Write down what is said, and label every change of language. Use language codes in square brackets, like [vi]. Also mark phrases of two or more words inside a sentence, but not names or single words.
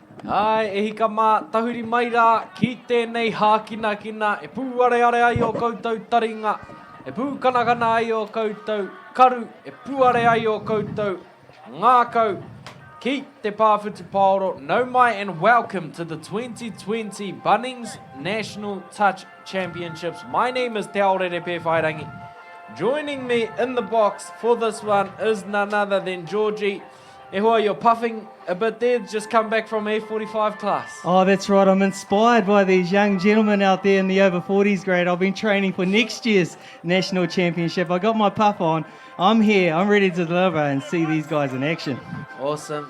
[mi] Ai, e hika mā tahuri mai rā ki tēnei hākina e pūare ai o koutou taringa, e pūkanakana ai o koutou karu, e pūare ai o koutou ngākau ki te Pāwhutu Paoro. Nau mai [en] and welcome to the 2020 Bunnings National Touch Championships. My name is Te Aorere Pewhairangi. Joining me in the box for this one is none other than Georgie. [mi] E hoa, [en] you're puffing a bit there, just come back from O40 class. Oh, that's right. I'm inspired by these young gentlemen out there in the over 40s grade. I've been training for next year's National Championship. I got my puff on. I'm here. I'm ready to deliver and see these guys in action. Awesome.